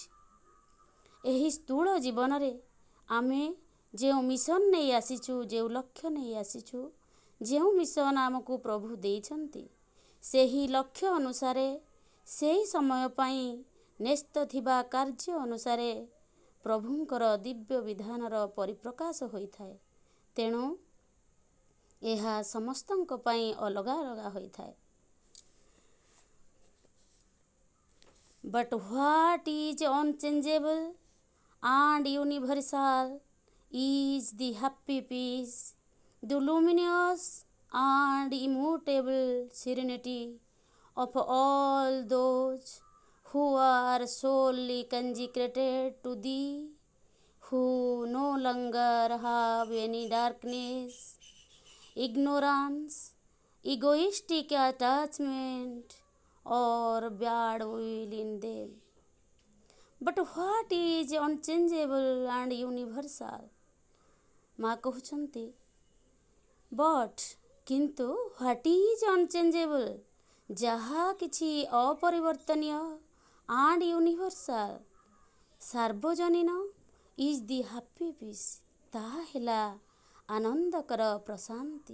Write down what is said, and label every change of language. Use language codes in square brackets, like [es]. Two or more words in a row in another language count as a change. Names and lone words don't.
[or] ଏହି ସ୍ଥୂଳ ଜୀବନରେ ଆମେ ଯେଉଁ ମିଶନ୍ ନେଇ ଆସିଛୁ, ଯେଉଁ ଲକ୍ଷ୍ୟ ନେଇ ଆସିଛୁ, ଯେଉଁ ମିଶନ୍ ଆମକୁ ପ୍ରଭୁ ଦେଇଛନ୍ତି, ସେହି ଲକ୍ଷ୍ୟ ଅନୁସାରେ, ସେହି ସମୟ ପାଇଁ ନ୍ୟସ୍ତ ଥିବା କାର୍ଯ୍ୟ ଅନୁସାରେ ପ୍ରଭୁଙ୍କର ଦିବ୍ୟ ବିଧାନର ପରିପ୍ରକାଶ ହୋଇଥାଏ। ତେଣୁ ଏହା ସମସ୍ତଙ୍କ ପାଇଁ ଅଲଗା ଅଲଗା ହୋଇଥାଏ। [en] But what is unchangeable and universal is the happy peace, the luminous and immutable serenity of all those who are solely consecrated to thee, who no longer have any darkness, ignorance, egoistic attachment or bad will in them. But what is unchangeable and universal. [or] ମା କହୁଛନ୍ତି ବଟ୍ କିନ୍ତୁ [en] what is unchangeable, [or] ଯାହା କିଛି ଅପରିବର୍ତ୍ତନୀୟ, [en] and universal [or] ସାର୍ବଜନୀନ, [en] is the happy peace, [or] ତାହା ହେଲା ଆନନ୍ଦକର ପ୍ରଶାନ୍ତି।